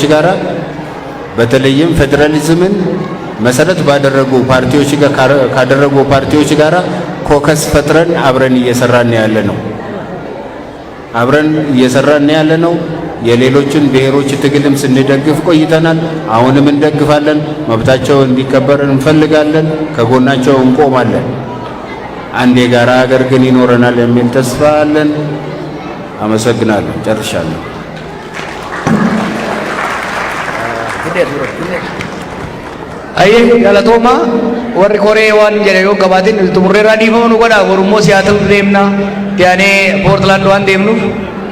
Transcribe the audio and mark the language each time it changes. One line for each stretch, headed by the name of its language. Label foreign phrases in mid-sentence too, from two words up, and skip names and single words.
Amharic: ጋራ በተለይም ፌዴራሊዝምን መሰረት ባደረጉ ፓርቲዎች ጋር ካደረጉ ፓርቲዎች ጋራ ኮከስ ፈጥረን አብረን እየሰራን ያለ ነው። አብረን እየሰራን ያለ ነው። የሌሎችን ብሔሮች ትግልም ስንደግፍ ቆይተናል። አሁንም እንደግፋለን። መብታቸው እንዲከበር እንፈልጋለን። ከጎናቸው እንቆማለን። አንድ የጋራ ሀገር ግን ይኖረናል የሚል ተስፋ አለን። አመሰግናለሁ። ጨርሻለሁ።
Oromo: Aye galatoma warri koree waan jedhe yoo qabaatin xumurreerraa dhiifamu nu godha. Oromoo Siyaatil deemna yaane Poortlaand waan deemnuuf